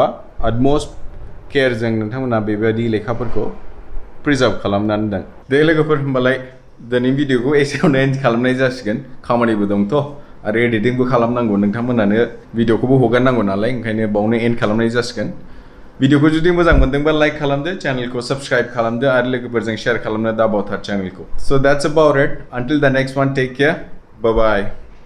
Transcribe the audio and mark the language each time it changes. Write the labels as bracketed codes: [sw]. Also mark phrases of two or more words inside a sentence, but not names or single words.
[en] utmost care [brx] नोंथांमोना बेबायदि लेखाफोरखौ प्रिजार्भ खालामनानै दोन दे लोगोफोर होमबालाय दिनैनि भिडिअखौ एसेयावनो एन्ड खालामनाय जासिगोन खामानिबो दंथ' आरो एडिटिंबो खालामनांगौ नोंथांमोनानो भिडिअखौबो हगारनांगौ नालाय ओंखायनो बावनो एन्ड खालामनाय जासिगोन भिडिअखौ जुदि मोजां मोनदोंबा लाइक खालामदो चेनेलखौ साबस्क्राइब खालामदो आरो लोगोफोरजों शेयार खालामनो दाबावथार चेनेलखौ [en] so that's about it until the next one take care bye bye